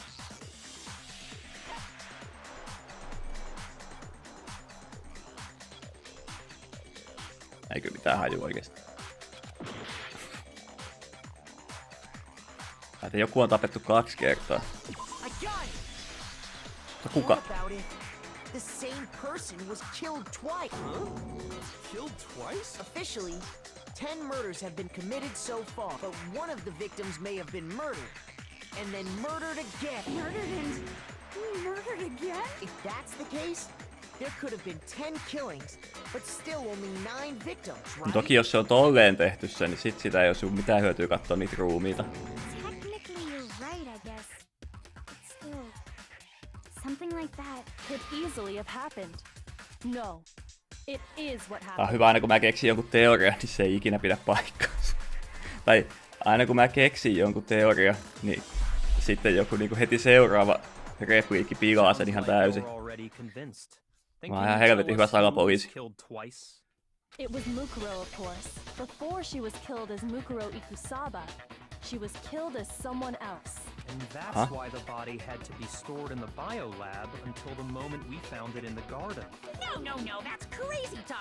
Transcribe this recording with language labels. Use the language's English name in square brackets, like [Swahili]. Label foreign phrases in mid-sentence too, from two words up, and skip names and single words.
[Finnish] Eikö mitään haju oikeesti? Että joku on tapettu 2 kertaa. Mutta kuka? [English] The same person was killed twice. Killed twice? Officially, 10 murders have been committed so far, but one of the victims may have been murdered, and then murdered again. Murdered again? If that's the case, there could have been 10 killings, but still only 9 victims, right? [Finnish] Toki jos se on tolleen tehty se, niin sit sitä ei olisi mitään hyötyä katsoa niitä ruumiita. [English] Technically you're right, I guess. But still, something like that Could easily have happened. No, it is what [Finnish] Tää on [English] happened. [Finnish] hyvä, aina kun mä keksin jonkun teorian, niin se ei ikinä pidä paikkaansa. Tai aina kun mä keksin jonkun teoria, niin sitten joku niinku heti seuraava repliikki pilaa sen ihan täysin. Mä oon ihan helvetin hyvä salapoliisi. [English] It was Mukuro, of course. Before she was killed as Mukuro Ikusaba, she was killed as someone else. And that's why the body had to be stored in the biolab until the moment we found it in the garden. No, that's crazy talk.